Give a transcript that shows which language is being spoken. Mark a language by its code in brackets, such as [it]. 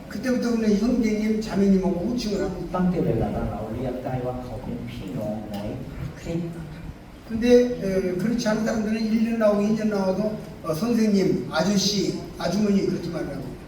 [ko] 그때부터 우리는 형제님, 자매님하고 호칭을 합니다. [th] ตั้งแต่เวลานั้นเราเรียกได้ว่าเขาเป็นพี่น้องในคริสต์ [ko] 근데 그렇지 않은 사람들은 1년 나오고 2년 나와도 선생님, 아저씨, 아주머니 그렇게 말하고